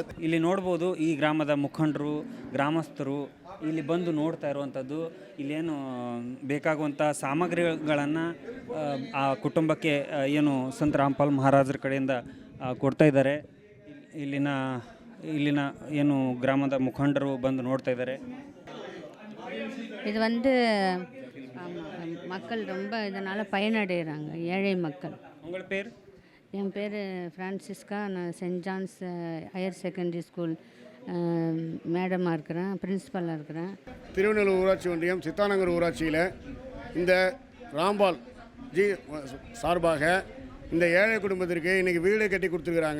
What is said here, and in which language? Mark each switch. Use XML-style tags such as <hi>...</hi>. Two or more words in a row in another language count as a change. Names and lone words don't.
<kn>ಇಲ್ಲಿ ನೋಡ್ಬೋದು, ಈ ಗ್ರಾಮದ ಮುಖಂಡರು, ಗ್ರಾಮಸ್ಥರು ಇಲ್ಲಿ ಬಂದು ನೋಡ್ತಾ ಇರುವಂಥದ್ದು. ಇಲ್ಲೇನು ಬೇಕಾಗುವಂಥ ಸಾಮಗ್ರಿಗಳನ್ನು ಆ ಕುಟುಂಬಕ್ಕೆ ಸಂತ ರಾಮ್ಪಾಲ್ ಮಹಾರಾಜರ ಕಡೆಯಿಂದ ಕೊಡ್ತಾ ಇದ್ದಾರೆ. ಇಲ್ಲಿನ ಗ್ರಾಮದ ಮುಖಂಡರು ಬಂದು ನೋಡ್ತಾ ಇದ್ದಾರೆ.</kn> <ta>இது மக்கள் ரொம்ப இதனால் பயனடைகிறாங்க, ஏழை மக்கள். உங்கள் பேர்? என் பேர் ஃப்ரான்சிஸ்கா. நான் சென்ட் ஜான்ஸ் ஹையர் செகண்டரி ஸ்கூல் மேடமாக இருக்கிறேன், பிரின்ஸிபலாக இருக்கிறேன். திருவண்ணூர் ஊராட்சி ஒன்றியம் சித்தானங்கர் ஊராட்சியில் இந்த ராம்பால் ஜி சார்பாக இந்த ஏழை குடும்பத்திற்கு இன்றைக்கி வீடு கட்டி கொடுத்துருக்குறாங்க.</ta>